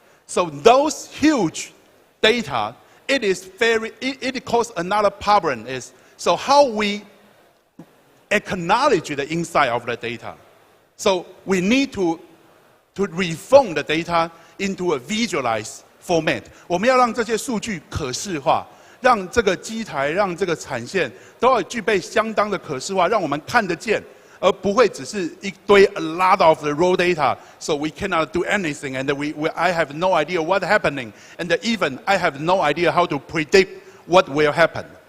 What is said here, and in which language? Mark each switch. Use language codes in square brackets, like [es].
[en] So those huge data, it causes another problem is, so how we acknowledge the inside of the data. So we need to reform the data into a visualized format. [zh] 我们要让这些数据可视化，让这个机台、让这个产线都要具备相当的可视化，让我们看得见，而不会只是一堆 [en] a lot of the raw data. So we cannot do anything, and I have no idea what's happening, and even I have no idea how to predict what will happen.